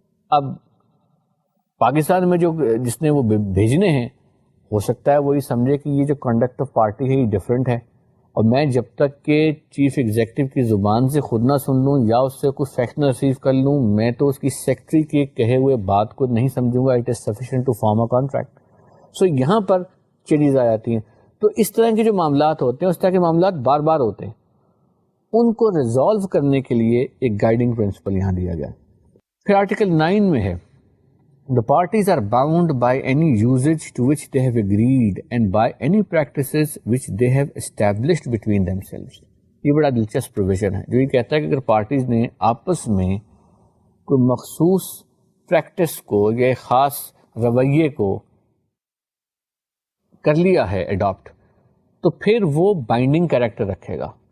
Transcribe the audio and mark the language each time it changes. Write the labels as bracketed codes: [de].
[ur] اب پاکستان میں جو جس نے وہ بھیجنے ہیں ہو سکتا ہے وہی سمجھے کہ یہ جو کنڈکٹ آف پارٹی ہے یہ ڈفرینٹ ہے, اور میں جب تک کہ چیف ایگزیکٹو کی زبان سے خود نہ سن لوں یا اس سے کچھ فیکٹ نہ ریسیو کر لوں میں تو اس کی سیکٹری کے کہے ہوئے بات کو نہیں سمجھوں گا. [en] It is sufficient to form a contract. [ur] سو یہاں پر چیزیں آ جاتی ہیں. تو اس طرح کے جو معاملات ہوتے ہیں اس طرح کے معاملات بار بار ہوتے ہیں, ان کو ریزالو کرنے کے لیے ایک گائیڈنگ پرنسپل یہاں دیا گیا. پھر آرٹیکل 9 میں ہے [en] the parties are bound by any usage to which they have agreed and by any practices which they have established between themselves. [ur] یہ بڑا دلچسپ پروویژن ہے جو یہ کہتا ہے کہ اگر پارٹیز نے آپس میں کوئی مخصوص پریکٹس کو یا خاص رویے کو کر لیا ہے اڈاپٹ تو پھر وہ بائنڈنگ کریکٹر رکھے گا.